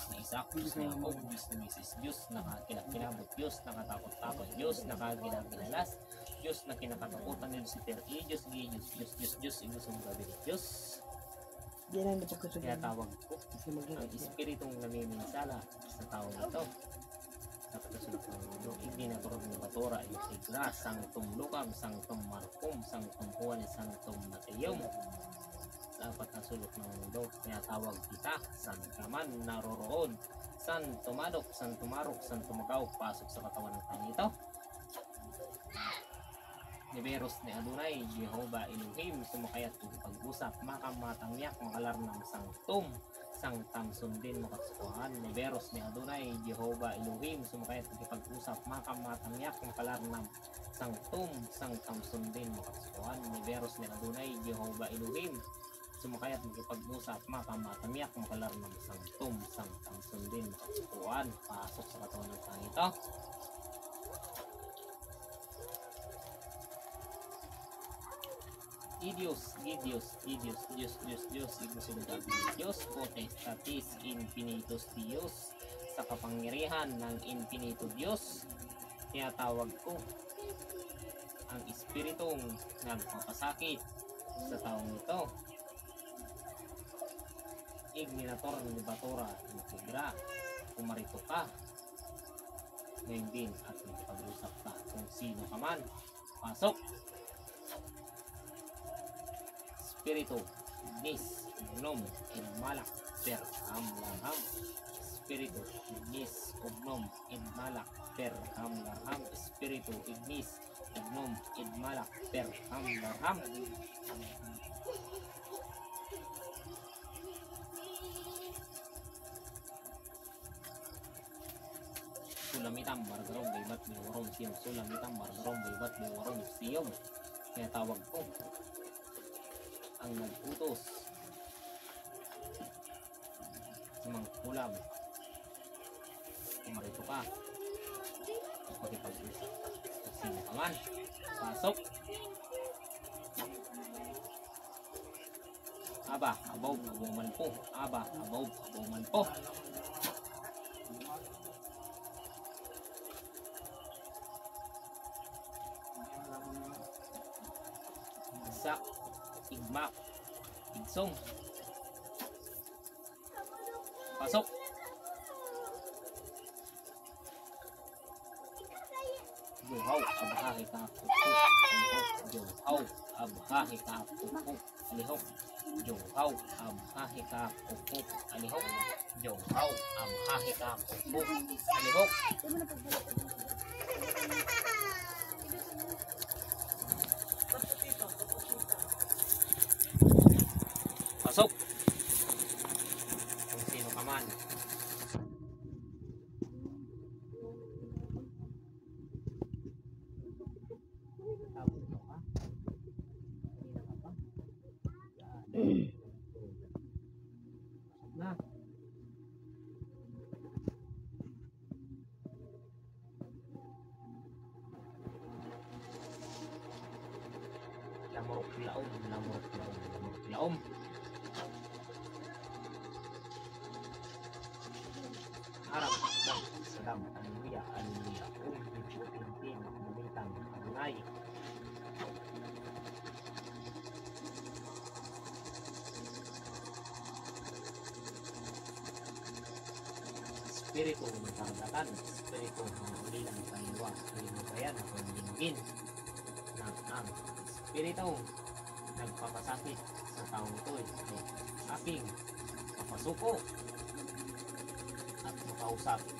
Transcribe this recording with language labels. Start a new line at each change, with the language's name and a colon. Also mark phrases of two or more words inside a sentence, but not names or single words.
Filipino: Isaac, Diyos ni Jacob, Diyos ni Mrs. Diyos na kinakilabot, Diyos na katakot-takot, Diyos na kaginagilalas, Diyos na kinakatakutan ni Lucifer, Diyos, Diyos, igusong gabi ni Diyos. Kaya tawag ko ang espiritong namiminsala sa taong ito. Napatasunod ng mundo, ibinagorog ni Batora, Intigra, Sanctum Lucam, Sanctum Marcum, Sanctum Juan, Sanctum Mateum. Dapat na sulok ng mundo, kaya tawag kita, saan ka man naroroon, saan tumadok, saan tumarok, saan tumagaw, pasok sa katawan ng tanging ito. Niberos ni Adonai, Jehovah Elohim, sumakayat pag-usap, makamatangyak, makalarnang sangtum, sangtam sundin makatsukuhan. Niberos ni Adonai, Jehovah Elohim, sumakayat pag-usap, makamatangyak, makalarnang sangtum, sangtam sundin makatsukuhan. Niberos ni Adonai, Jehovah Elohim, sumakayat pag-usap, makamatangyak, makalarnang sangtum, sangtam sundin makatsukuhan. Pasok sa katawan ng tanging ito.
Latin: Dios, Diyos, potestatis infinitus Dios,
Filipino: sa kapangyarihan ng
Latin: infinito Diyos,
Filipino: tinatawag ko ang espiritong nagpapasakit sa taong ito. Igminator ni Batora, Intigra, kumarito ka, ngayon din at magpag-usap ka kung sino ka man. Pasok! Espiritu, Ignis, Ugnom, Inmalak, Per, Hamlarham. Espiritu, Ignis, Ugnom, Inmalak, Per, Hamlarham. Espiritu, Ignis, Ugnom, Inmalak, Per, Hamlarham. Sulamitam, Bargarong, Baybat, Biwarong, Siyom. Sulamitam, Bargarong, Baybat, Biwarong, Siyom. Kaya tawag ko ang nag-utos sa mga kulam. Kumarito ka, makipag-usap kung sino ka man. Pasok! Aba, abaw, abaw man po. Aba, abaw, abaw man po. Isak, Igmak, Igsong. Pasok. Juhaw, abahahi ka pupo. Juhaw, abahahi ka pupo. Alihok. Juhaw, abahahi ka pupo. Alihok. Juhaw, abahahi ka pupo. Alihok. Pasok! Kung sino ka man. Tapos mo ka? Kanina ka pa? Yan. Pasok na. Lamurok laom, lamurok laom, lamurok laom. Harap salam, haleluya, haleluya. Pintin, bumitang, Adonai. Espiritu ng karagatan, espiritu ng ulilang kaliwa, kalimubayan, ang dinggin ng ang espiritu nagpapasakit sa taong ito ay aking papasuko at makausap.